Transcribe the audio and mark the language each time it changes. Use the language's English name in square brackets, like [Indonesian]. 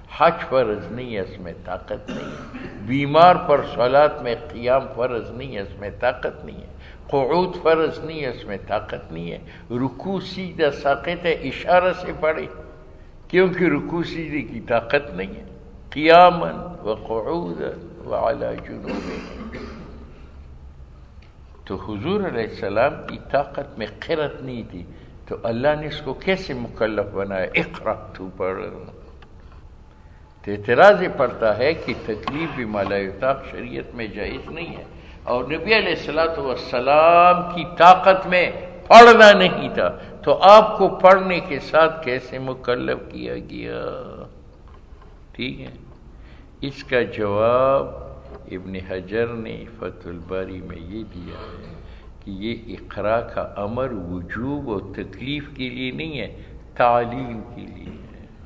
[Urdu] حج فرض نہیں ہے، اس میں طاقت نہیں ہے. بیمار پر صلات میں قیام فرض نہیں ہے، اس میں طاقت نہیں ہے. قعود فرض نہیں ہے، اس میں طاقت نہیں ہے. رکوع سیدھا ساقط ہے، اشارہ سے پڑھے، کیونکہ رکوع سیدھے کی طاقت نہیں ہے. [Arabic] قیاما وقعودا وعلى جنوبه. [Urdu] تو حضور علیہ السلام کی طاقت میں قرت نہیں تھی، تو اللہ نے اس کو کیسے مکلف بنایا؟ اقرا تو پڑھ. تو اعتراض یہ پڑتا ہے کہ تکلیف بھی [Arabic] مالا یطاق [Urdu] شریعت میں جائز نہیں ہے، اور نبی علیہ الصلوۃ والسلام کی طاقت میں پڑھنا نہیں تھا، تو آپ کو پڑھنے کے ساتھ کیسے مکلف کیا گیا؟ ٹھیک ہے، اس کا جواب ابن حجر نے فتح الباری میں یہ دیا ہے کہ یہ اقرا کا امر وجوب و تکلیف کے لیے نہیں ہے، تعلیم کے لیے ہے.